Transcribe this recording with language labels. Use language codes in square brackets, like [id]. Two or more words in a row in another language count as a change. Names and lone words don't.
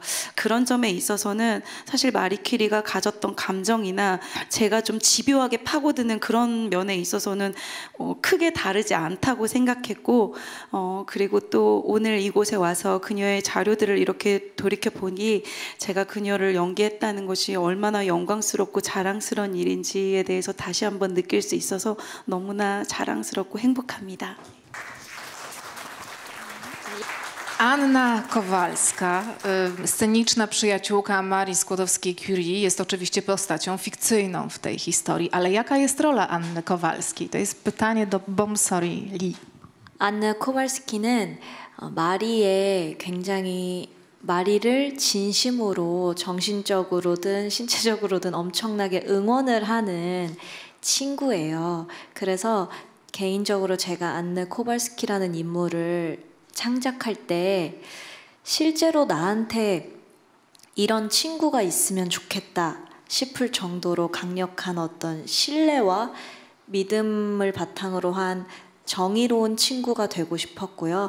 [ko] 그런 점에 있어서는 사실 마리 퀴리가 가졌던 감정이나 제가 좀 집요하게 파고드는 그런 면에 있어서는 크게 다르지 않다고 생각했고 그리고 또 오늘 이곳에 와서 그녀의 자료들을 이렇게 돌이켜 보니 제가 그녀를 연기했다는 것이 얼마나 영광스럽고 자랑스러운 일인지에 대해서 다시 한번 느낄 수 있어서 너무나 자랑스럽고 행복합니다. [pl] Anna Kowalska, sceniczna przyjaciółka Marii Skłodowskiej-Curie, jest oczywiście postacią fikcyjną w tej historii, ale jaka jest rola Anny Kowalskiej? To jest pytanie do Bomsori Lee. [ko] 안느 코발스키는 마리를 진심으로 정신적으로든 신체적으로든 엄청나게 응원을 하는 친구예요. 그래서 개인적으로 제가 안느 코발스키라는 인물을 창작할 때 실제로 나한테 이런 친구가 있으면 좋겠다 싶을 정도로 강력한 어떤 신뢰와 믿음을 바탕으로 한 정의로운 친구가 되고 싶었고요.